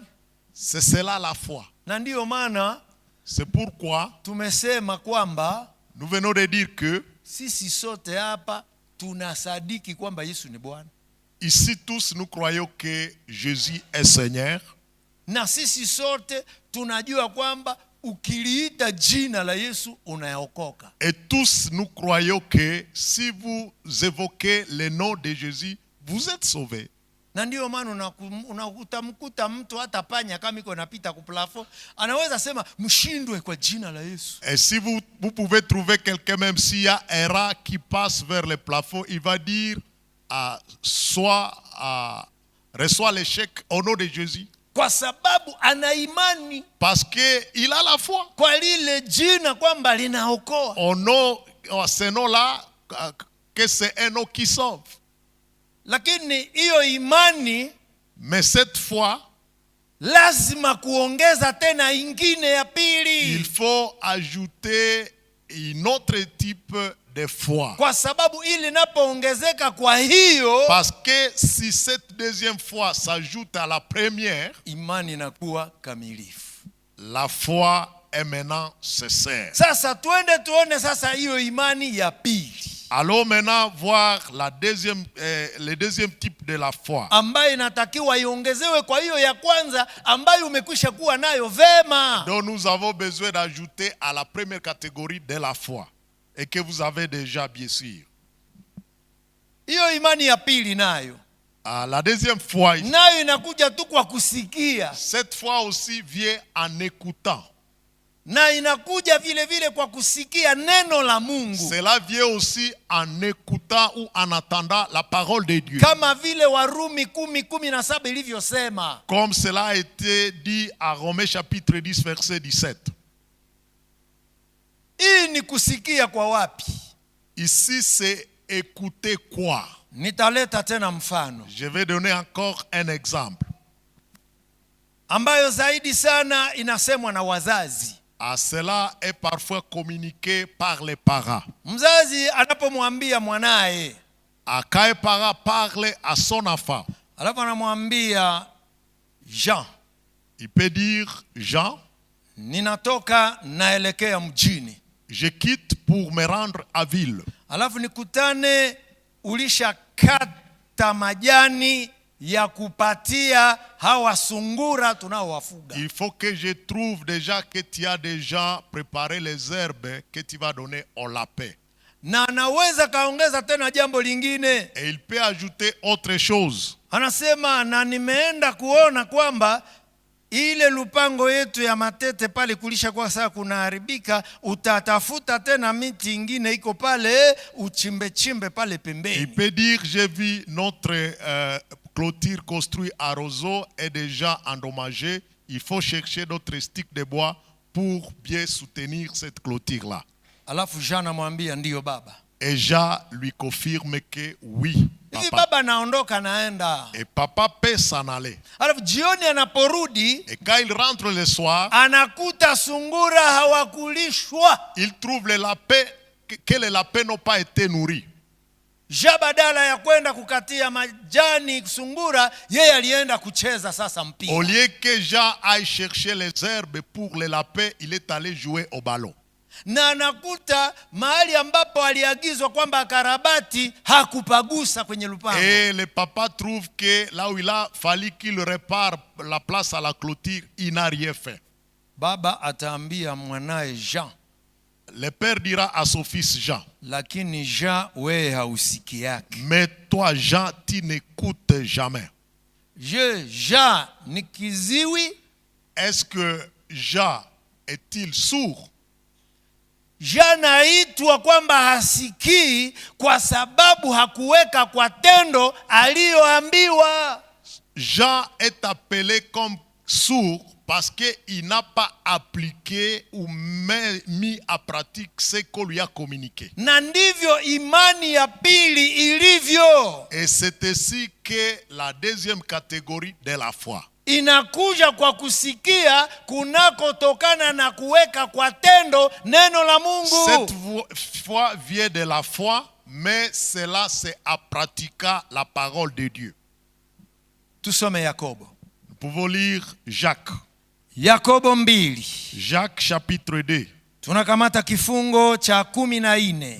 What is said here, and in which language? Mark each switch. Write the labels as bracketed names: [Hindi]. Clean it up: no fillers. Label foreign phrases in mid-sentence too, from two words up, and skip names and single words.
[French] C'est cela la foi. [Swahili] Na ndiyo maana [French] c'est pourquoi [Swahili] tumesema kwamba [French] nous venons de dire que [Swahili] sisi sote hapa tunasadiki kwamba Yesu ni Bwana. [French] Ici tous nous croyons que Jésus est Seigneur. [Swahili] Na sisi sote tunajua kwamba ukiliita jina la Yesu unaokoka. [French] Et tous nous croyons que si vous évoquez le nom de Jésus, vous êtes sauvés. [Swahili] Na ndio maana unakuta mtu hata panya kama iko napita ku plafond anaweza sema mshindwe kwa jina la Yesu. [French] Et si vous pouvez trouver quelqu'un, même s'il y a un rat qui passe vers le plafond, il va dire reçois l'échec au nom de Jésus. [Swahili] Kwa sababu ana imani. [French] Parce que il a la foi. [Swahili] Kwa lile jina kwamba linaokoa. [French] Au nom, ce nom-là, que c'est un nom qui sauve. [Swahili] Lakini hiyo imani, [French] mais cette fois, [Swahili] lazima kuongeza tena ingine ya pili. [French] Il faut ajouter un autre type de foi. [Swahili] Kwa sababu ili napoongezeka kwa hiyo, [French] parce que si cette deuxième foi s'ajoute à la première, [Swahili] imani inakuwa kamilifu. [French] La foi est maintenant sincère. [Swahili] Sasa tuende tuone sasa hiyo imani ya pili. [French] Allons maintenant voir le deuxième type de la foi. [Swahili] Ambayo inatakiwa iongezewe kwa hiyo ya kwanza ambayo umekwisha kuwa nayo vema. [French] Donc nous avons besoin d'ajouter à la première catégorie de la foi et que vous avez déjà bien sûr. [Swahili] Hiyo imani ya pili nayo. [French] La deuxième foi. [Swahili] Nayo inakuja tu kwa kusikia. [French] Cette foi aussi vient en écoutant. [Swahili] Na inakuja vile vile kwa kusikia neno la Mungu. [French] Cela vient aussi en écoutant ou en attendant la parole de Dieu. [Swahili] Kama vile Warumi 10:17 ilivyosema. [French] Comme cela a été dit à Romains chapitre 10 verset 17. [Swahili] Hii ni kusikia kwa wapi? [French] Ici c'est écouter quoi? [Swahili] Nitaleta tena mfano. [French] Je vais donner encore un exemple. [Swahili] Ambayo zaidi sana inasemwa na wazazi. [French] Cela est parfois communiqué par les parents. [Swahili] Mzazi anapomwambia mwanae, [French] quand un parent parle à son enfant, [Swahili] alafu anamwambia Jean, [French] il peut dire Jean, [Swahili] ninatoka naelekea mjini. [French] Je quitte pour me rendre à ville. [Swahili] Alafu nikutane ulishakata majani ya kupatia hawa sungura tunaowafuga. [French] Il faut que je trouve déjà que tu as déjà préparé les herbes que tu vas donner au lapin. [Swahili] Na anaweza kaongeza tena jambo lingine. [French] Et il peut ajouter autre chose. [Swahili] Anasema na nimeenda kuona kwamba ile lupango yetu ya matete pale kulisha kwa saa kunaharibika, utatafuta tena miti ingine iko pale uchimbe pale pembeni. [French] Il peut dire j'ai vu notre clôture construite à roseau est déjà endommagée. Il faut chercher d'autres sticks de bois pour bien soutenir cette clôture là. [Swahili] Alafu Jean anamwambia ndio baba. [French] Et Jean lui confirme que oui. [Swahili] Hivi baba naondoka naenda. [French] Et papa peut s'en aller. [Swahili] Alafu jioni anaporudi, [French] et quand il rentre le soir, [Swahili] anakuta sungura hawakulishwa. [French] Il trouve les lapins que les lapins n'ont pas été nourris. [Swahili] Badala ya kwenda kukatia majani sungura, yeye alienda kucheza sasa mpira. [French] Au lieu que Jean aille chercher les herbes pour les lapins, il est allé jouer au ballon. [Swahili] Na anakuta mahali ambapo aliagizwa kwamba karabati hakupagusa kwenye lupango. [French] Et le papa trouve que là où il a fallu qu'il répare la place à la clôture, il n'a rien fait. [Swahili] Baba ataambia mwanae Jean. [French] Le père dira à son fils Jean. [Swahili] Lakini Jean wewe hausiki yake. [French] Mais toi Jean, tu n'écoutes jamais. [Swahili] Jean ni kiziwi? [French] Est-ce que Jean est-il sourd? [Swahili] Jean naitwa kwamba hasikii kwa sababu hakuweka kwa tendo aliyoambiwa. [French] Jean est appelé comme sourd parce qu'il n'a pas appliqué ou mis à pratique ce qu'on lui a communiqué. [Swahili] Na ndivyo imani ya pili ilivyo. [French] Et c'est ainsi que la deuxième catégorie de la foi. [Swahili] Inakuja kwa kusikia kunakotokana na kuweka kwa tendo neno la Mungu. [French] Cette foi vient de la foi, mais cela c'est à pratiquer la parole de Dieu. [Swahili] Tusome Yakobo. [French] Nous pouvons lire Jacques. [Swahili] Yakobo 2. [French] Jacques chapitre 2. [Swahili] Tunakamata kifungo cha 14.